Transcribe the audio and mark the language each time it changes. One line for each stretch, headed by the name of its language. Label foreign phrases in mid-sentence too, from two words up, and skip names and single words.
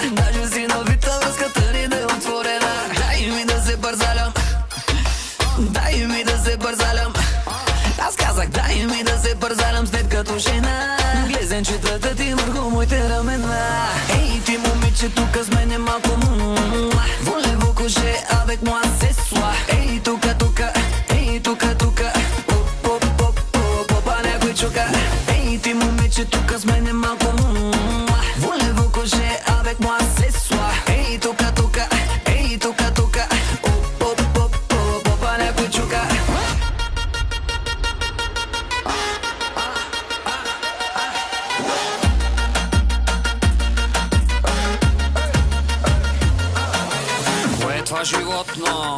Bulgarian: Даже си навита, връзката ни да е отворена. Дай ми да се бързалям, дай ми да се бързалям. Аз казах, дай ми да се бързалям след като жена. Глезенчетата ти върху моите рамена. Ей, ти момиче тук с мене малко
French: Voulez-vous coucher avec moi ce soir?
Bulgarian: Ей, тука, тука, ей, тука, тука. Попа някой чука. Ей, ти момиче тук с мене малко
French: Voulez-vous coucher avec moi ce soir?
Bulgarian: Ей, тука, тука, ей, тука, тука. Попа някой чука. Какво е това животно?